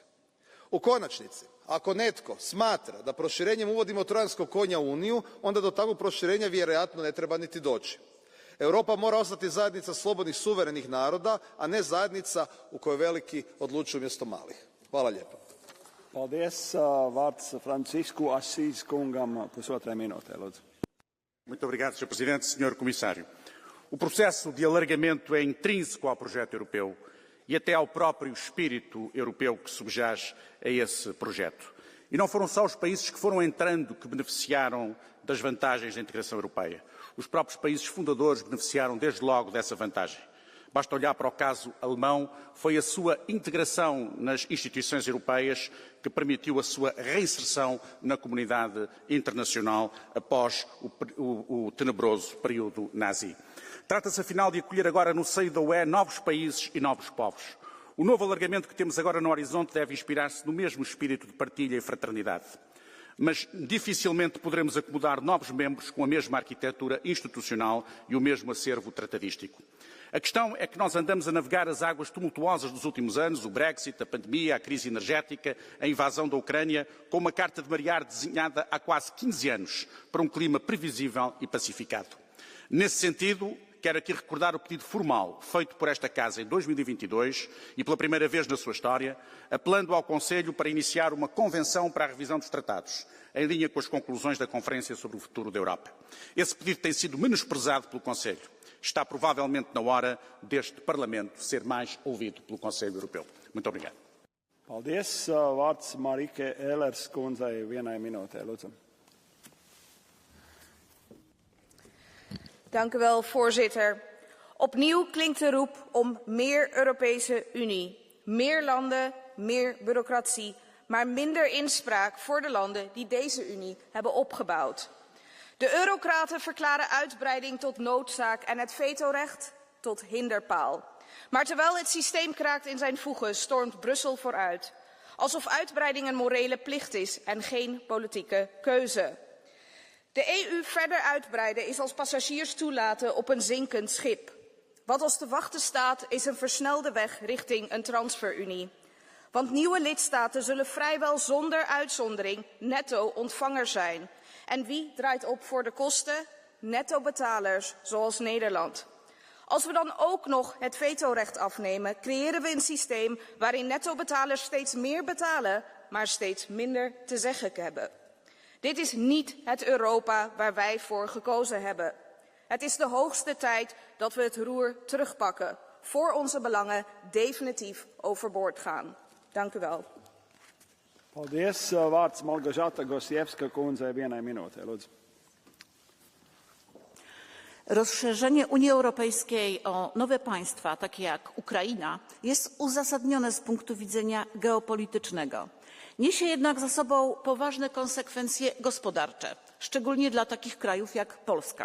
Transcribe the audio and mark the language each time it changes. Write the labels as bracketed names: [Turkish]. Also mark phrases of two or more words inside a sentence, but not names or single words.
[Croatian] U konačnici, ako netko smatra da proširenjem uvodimo trojanskog konja u Uniju, onda do takvog proširenja vjerojatno ne treba niti doći. Europa mora ostati zajednica slobodnih suverenih naroda, a ne zajednica u kojoj veliki odlučuju umjesto malih. Hvala lijepo. [Latvian] Paldies, vārds Francisco Assis kungam, 1,5 minūte, lūdzu. [Portuguese] Muito obrigado, Sr. Presidente, Sr. Comissário. O processo de alargamento é intrínseco ao projeto europeu e até ao próprio espírito europeu que subjaz a esse projeto. E não foram só os países que foram entrando que beneficiaram das vantagens da integração europeia. Os próprios países fundadores beneficiaram desde logo dessa vantagem. Basta olhar para o caso alemão, foi a sua integração nas instituições europeias que permitiu a sua reinserção na comunidade internacional após o tenebroso período nazi. Trata-se, afinal, de acolher agora no seio da UE novos países e novos povos. O novo alargamento que temos agora no horizonte deve inspirar-se no mesmo espírito de partilha e fraternidade. mas dificilmente poderemos acomodar novos membros com a mesma arquitetura institucional e o mesmo acervo tratadístico. A questão é que nós andamos a navegar as águas tumultuosas dos últimos anos, o Brexit, a pandemia, a crise energética, a invasão da Ucrânia, com uma carta de marear desenhada há quase 15 anos para um clima previsível e pacificado. Nesse sentido, quero aqui recordar o pedido formal feito por esta Casa em 2022 e pela primeira vez na sua história, apelando ao Conselho para iniciar uma convenção para a revisão dos tratados, em linha com as conclusões da Conferência sobre o Futuro da Europa. Esse pedido tem sido menosprezado pelo Conselho. Está provavelmente na hora deste Parlamento ser mais ouvido pelo Conselho Europeu. Muito obrigado. [Latvian] Paldies. Vārds Marike Ellers kundzei vienai minūtei, lūdzu. [Dutch] Dank u wel, voorzitter. Opnieuw klinkt de roep om meer Europese Unie. Meer landen, meer bureaucratie, maar minder inspraak voor de landen die deze Unie hebben opgebouwd. De eurocraten verklaren uitbreiding tot noodzaak en het vetorecht tot hinderpaal. Maar terwijl het systeem kraakt in zijn voegen, stormt Brussel vooruit. Alsof uitbreiding een morele plicht is en geen politieke keuze. De EU verder uitbreiden is als passagiers toelaten op een zinkend schip. Wat ons te wachten staat is een versnelde weg richting een transferunie. Want nieuwe lidstaten zullen vrijwel zonder uitzondering netto ontvanger zijn. En wie draait op voor de kosten? Netto-betalers, zoals Nederland. Als we dan ook nog het vetorecht afnemen, creëren we een systeem waarin netto-betalers steeds meer betalen, maar steeds minder te zeggen hebben. Dit is niet het Europa waar wij voor gekozen hebben. Het is de hoogste tijd dat we het roer terugpakken, voor onze belangen definitief overboord gaan. Dank u wel. [Latvian] Paldies. Vārds Malgožata Gosiewska kundzei vienai minūtei, lūdzu. [Polish] Rozszerzenie Unii Europejskiej o nowe państwa, takie jak Ukraina, jest uzasadnione z punktu widzenia geopolitycznego. Niesie jednak za sobą poważne konsekwencje gospodarcze, szczególnie dla takich krajów jak Polska.